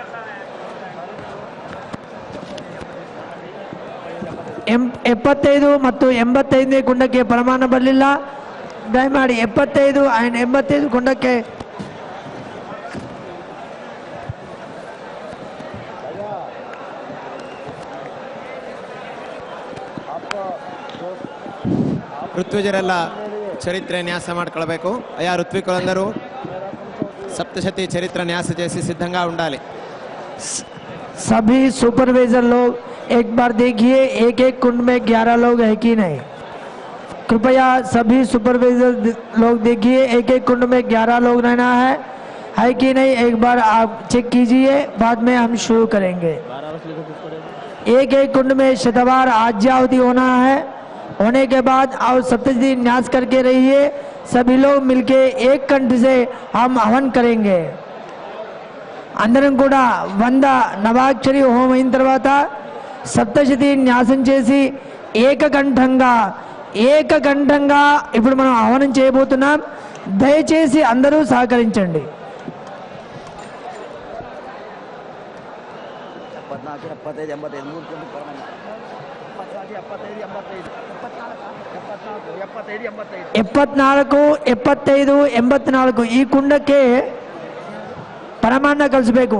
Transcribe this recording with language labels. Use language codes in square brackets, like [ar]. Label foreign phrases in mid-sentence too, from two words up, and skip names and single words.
[kn] 75 ಮತ್ತು 85ನೇ ಕುಂಡಕ್ಕೆ ಪರಮಾನ್ನ ಬರಲಿಲ್ಲ. ದಯಮಾಡಿ 75 ಆ್ಯಂಡ್ 85 ಕುಂಡಕ್ಕೆ ಋತ್ವಿಜರೆಲ್ಲ [te] చరిత్ర న్యాస [kn] ಮಾಡ್ಕೊಳ್ಬೇಕು. [te] అయ్యా ఋత్వికులందరూ సప్తశతి చరిత్ర న్యాస చేసి సిద్ధంగా ఉండాలి. [hi] सभी सुपरवाइजर लोग एक बार देखिए एक एक कुंड में 11 लोग है कि नहीं. कृपया सभी सुपरवाइजर लोग देखिए एक एक कुंड में 11 लोग रहना है कि नहीं. एक बार आप चेक कीजिए, बाद में हम शुरू करेंगे. एक एक कुंड में शतवार आज्यावती होना है. होने के बाद आप सप्तशती न्यास करके रहिए. सभी लोग मिलके एक कंठ से हम हवन करेंगे. [te] అందరం కూడా 100 నవాక్షరి హోమం అయిన తర్వాత సప్తశతి న్యాసం చేసి ఏకకంఠంగా ఇప్పుడు మనం హవనం చేయబోతున్నాం. దయచేసి అందరూ సహకరించండి. ఎప్పత్నాలుగు 75 84 ఈ [kn] ಕುಂಡಕ್ಕೆ ಪರಮಾನ್ನ ಕಳಿಸಬೇಕು.